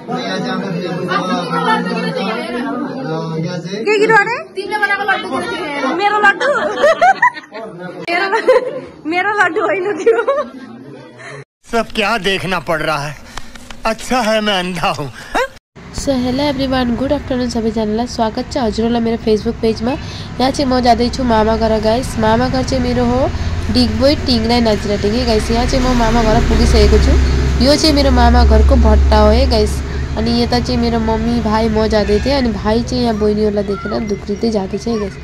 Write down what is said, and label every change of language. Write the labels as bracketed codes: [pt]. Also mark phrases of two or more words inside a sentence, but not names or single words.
[ne] मेरो लड्डु मेरो लड्डु होइन थियो। [hi] सब क्या देखना पड़ रहा है, अच्छा है मैं अंधा हूँ। [en] so hello everyone, good afternoon [ne] सबैजनालाई स्वागत छ हजुरहरूलाई मेरो फेसबुक पेजमा। यहाँ चाहिँ म जाँदैछु मामा घर गाइस। मामा घर चाहिँ मेरो हो डिगबोई टिङ्राई नाजिराटेक गाइस। यहाँ चाहिँ म मामा घर पुगिसकेको छु। यो चाहिँ मेरो मामा घरको भट्टा हो है गाइस। अनि यता चाहिँ मेरो मम्मी भाइ म जाँदै थिएँ। अनि भाइ चाहिँ यहाँ बहिनीहरूलाई देखेर दुक्रिँदै जाँदैछ है गाइस।